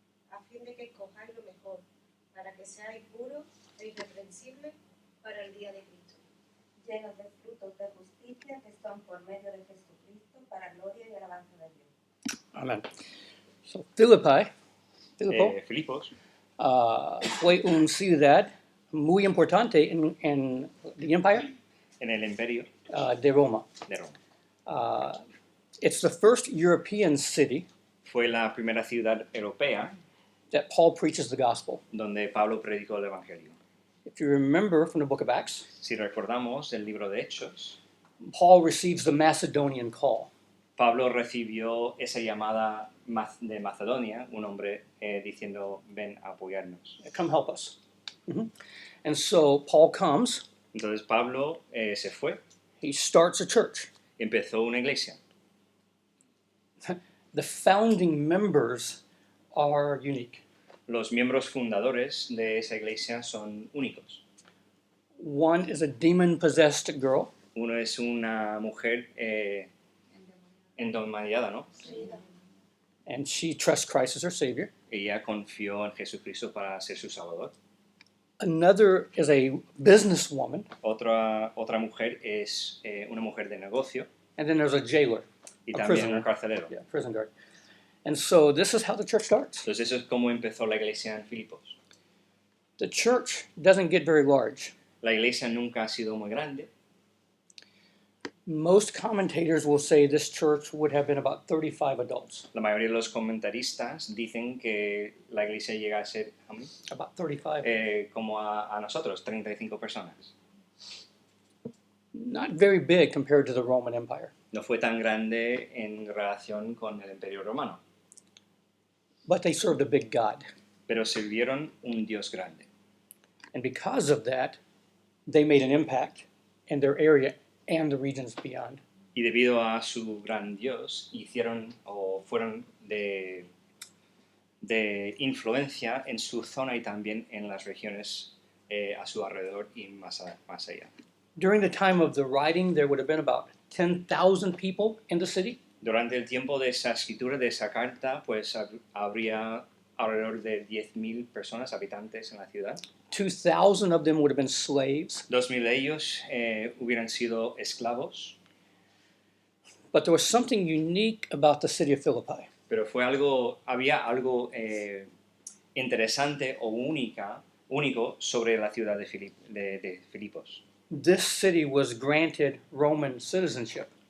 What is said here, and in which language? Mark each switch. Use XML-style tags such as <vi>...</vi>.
<es>A fin de que cojáis lo mejor, para que seáis puros e irreprensibles para el día de Cristo, llenos de frutos de justicia que son por medio de Jesucristo para gloria y alabanza de Dios.</es> <en>Amen. So, Filipo,</en> <es>Filipos fue una ciudad muy importante en el</es> <en>Empire</en> <es>en el imperio de Roma. de Roma.</es> <en>It's the first European city</en> <es>Fue la primera ciudad europea</es> <en>that Paul preaches the gospel.</en> <es>donde Pablo predicó el Evangelio.</es> <en>If you remember from the book of Acts,</en> <es>Si recordamos el libro de Hechos,</es> <en>Paul receives the Macedonian call.</en> <es>Pablo recibió esa llamada de Macedonia, un hombre diciendo, ven a apoyarnos.</es> <en>Come help us. Mhm. And so Paul comes,</en> <es>Entonces Pablo se fue,</es> <en>he starts a church.</en> <es>empezó una iglesia.</es> <en>The founding members are unique.</en> <es>Los miembros fundadores de esa iglesia son únicos.</es> <en>One is a demon-possessed girl,</en> <es>Uno es una mujer endemoniada, ¿no?</es> <en>and she trusts Christ as her Savior.</en> <es>Ella confió en Jesucristo para ser su salvador.</es> <en>Another is a businesswoman,</en> <es>Otra mujer es una mujer de negocio</es> <en>and then there's a jailer,</en> <es>y A también</es> <en>prisoner.</en> <es>un carcelero.</es> <en>yeah, prison guard. And so this is how the church starts.</en> <es>Entonces eso es como empezó la iglesia en Filipos.</es> <en>The church doesn't get very large.</en> <es>La iglesia nunca ha sido muy grande.</es> <en>Most commentators will say this church would have been about 35 adults.</en> <es>La mayoría de los comentaristas dicen que la iglesia llega a ser</es> <en>About 35.</en> <es>como a nosotros, 35 personas.</es> <en>Not very big compared to the Roman Empire.</en> <es>No fue tan grande en relación con el Imperio Romano,</es> <en>But they served a big God.</en> <es>pero sirvieron un Dios grande.</es> <en>And because of that, they made an impact in their area and the regions beyond.</en> <es>Y debido a su gran Dios, fueron de influencia en su zona y también en las regiones a su alrededor y más allá.</es> <en>During the time of the writing, there would have been about 10,000 people in the city.</en> <es>Durante el tiempo de esa escritura, de esa carta, pues habría alrededor de 10.000 personas, habitantes en la ciudad.</es> <en>2,000 of them would have been slaves.</en> <es>2.000 de ellos hubieran sido esclavos,</es> <en>But there was something unique about the city of Philippi.</en> <es>pero había algo interesante o único sobre la ciudad de Filipos.</es> <en>This city was granted Roman citizenship.</en>